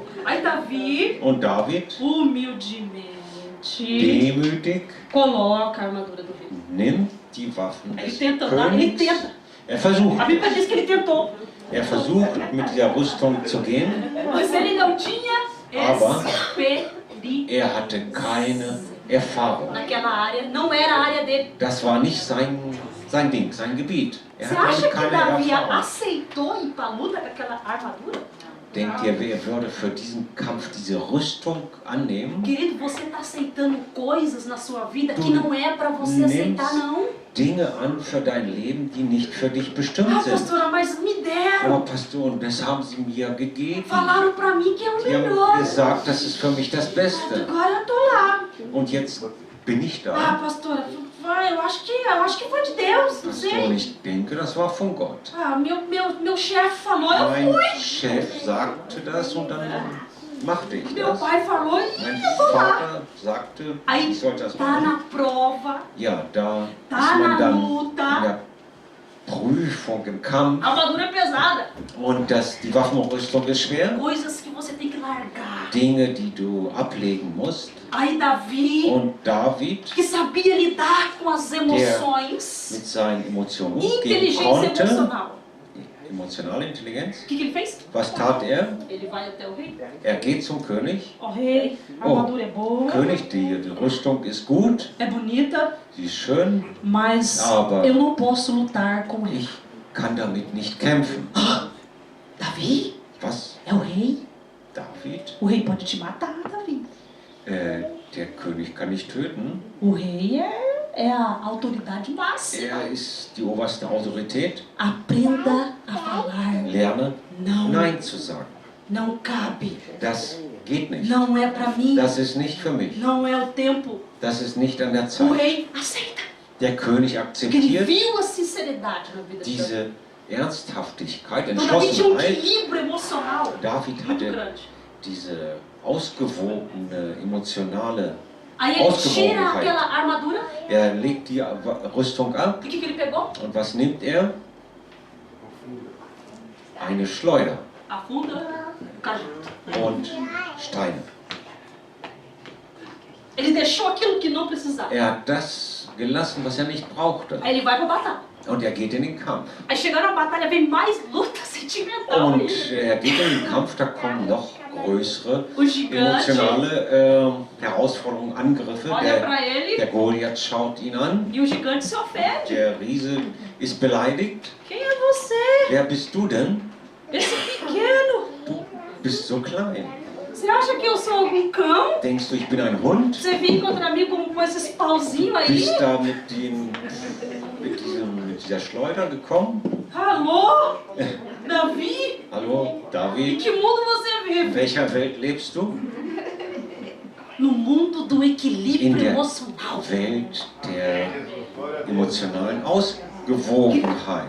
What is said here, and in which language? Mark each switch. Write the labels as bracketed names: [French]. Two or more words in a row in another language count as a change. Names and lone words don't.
[Portuguese] Aí Davi, [German] Und David, [Portuguese] humildemente, [German] demütig, [Portuguese] coloca a armadura do rei. [German] nimmt die Waffen [Portuguese] Ele [German] des [Portuguese] tenta andar, ele [German] Königs. [Portuguese] tenta. [German] Er versucht. [Portuguese] A Bíblia diz que ele tentou. [German] Er versucht, mit dieser Rüstung zu gehen. [Portuguese] Mas ele não tinha [German] Aber [Portuguese] experiência [German] er hatte keine Erfahrung. [Portuguese] naquela área. Não era a área dele. [German] Das war nicht sein Ding, sein Gebiet. Er [Portuguese] Você [German] hatte [Portuguese] acha [German] damit [Portuguese] que [German] keine [Portuguese] Davi [German] Erfahrung. [Portuguese] aceitou ir para a luta com aquela armadura? [German] Denkt ihr, wer würde für diesen Kampf diese Rüstung annehmen? [Portuguese] Querido, você está aceitando coisas na sua vida que [German] Du [Portuguese] não é para você [German] nimmst [Portuguese] aceitar, não. [German] Dinge an für dein Leben, die nicht für dich bestimmt [Portuguese] Ah, [German] sind. [Portuguese] pastora, mas me [German] Aber [Portuguese] deram. [German] Pastor, und das haben sie mir gegeben. [Portuguese] Falaram para mim que é o [German] Sie haben [Portuguese] melhor. [German] gesagt, das ist für mich das Beste. [Portuguese] Agora eu tô lá. [German] Und jetzt bin ich [Portuguese] Ah, [German] da. [Portuguese] pastora, vai, eu acho que foi de Deus, não [German] Pastor, [Portuguese] sei. [German] ich denke, das war von Gott. [Portuguese] Ah, meu chefe falou, eu [German] Mein [Portuguese] fui. [German] Chef sagte das und dann machte ich [Portuguese] Meu [German] das. [Portuguese] pai falou e [German] Mein [Portuguese] eu tô lá. [German] Vater sagte, [Portuguese] Aí [German] ich sollte das [Portuguese] tá [German] machen. [Portuguese] na prova, [German] Ja, da [Portuguese] tá [German] ist man [Portuguese] na [German] dann in [Portuguese] luta. [German] der Prüfung, im Kampf. [Portuguese] A armadura é pesada. [German] Und die Waffenrüstung ist schwer. [Portuguese] Coisas que você tem que largar. [German] Dinge, die du ablegen musst. [Portuguese] Aí Davi, [German] Und David [Portuguese] que sabia lidar com as [German] mit [Portuguese] emoções, [German] seinen Emotionen umgehen [Portuguese] inteligência [German] konnte. [Portuguese] emocional. [German] Emotionale Intelligenz. [Portuguese] O que ele fez? [German] Was tat er? [Portuguese] Ele vai até o rei. [German] Er geht zum König. [Portuguese] Ó rei, a [German] Oh. [Portuguese] armadura é boa, [German] König, die Rüstung ist gut, [Portuguese] é bonita, [German] sie ist schön, [Portuguese] mas [German] Aber- [Portuguese] eu não posso lutar com ele. [German] ich kann damit nicht kämpfen. [Portuguese] Davi, [German] Was? [Portuguese] é o rei. [German] David? [Portuguese] O rei pode te matar, Davi. [German] Der König kann nicht töten. [Portuguese] O rei é a autoridade máxima. [German] Er ist die oberste Autorität. [Portuguese] Aprenda a falar [German] Lerne, [Portuguese] não. [German] Nein zu sagen. [Portuguese] Não cabe. [German] Das geht nicht. [Portuguese] Não é pra mim. [German] Das ist nicht für mich. [Portuguese] Não é o tempo. [German] Das ist nicht an der [Portuguese] O [German] Zeit. [Portuguese] rei aceita. [German] Der König [Portuguese] Porque ele [German] akzeptiert [Portuguese] viu a sinceridade na vida de Davi. [German] diese Ernsthaftigkeit, [Portuguese] Então Davi tinha um [German] Entschlossenheit. [Portuguese] equilíbrio emocional [German] David [Portuguese] muito [German] hatte [Portuguese] grande. [German] diese ausgewogene, emotionale. [Portuguese] Aí ele tira [German] Ausgewogenheit. [Portuguese] aquela armadura. [German] Er legt die Rüstung ab [Portuguese] E o que ele pegou? [German] und was nimmt er? Eine Schleuder [Portuguese] Afunda o cajado. [German] und Steine. [Portuguese] Ele deixou aquilo que não precisava. [German] Er hat das gelassen, was er nicht brauchte. [Portuguese] Aí ele vai pra batalha. [German] Und er geht in den Kampf. [Portuguese] Aí chegando na batalha vem mais luta sentimental. [German] Und er geht in den Kampf, da kommen noch größere [Portuguese] O gigante [German] emotionale Herausforderungen, Angriffe. [Portuguese] olha pra ele [German] Der Goliath schaut ihn an. [Portuguese] e o gigante se ofende. [German] Der Riese ist beleidigt. [Portuguese] Quem é você? [German] Wer bist du denn? [Portuguese] Esse pequeno. [German] Du bist so klein. [Portuguese] Você acha que eu sou algum cão? [German] Denkst du, ich bin ein Hund? [Portuguese] Você vem contra mim com esses pauzinhos aí? [German] Bist da mit dieser Schleuder gekommen? [Portuguese] Alô? Davi? [German] Hallo, [Portuguese] Em [German] David? [Portuguese] que mundo você [German] In [Portuguese] vive? [German] welcher Welt lebst du? [Portuguese] No mundo do [German] In [Portuguese] equilíbrio [German] der [Portuguese] emocional. [German] Welt der emotionalen Ausgewogenheit.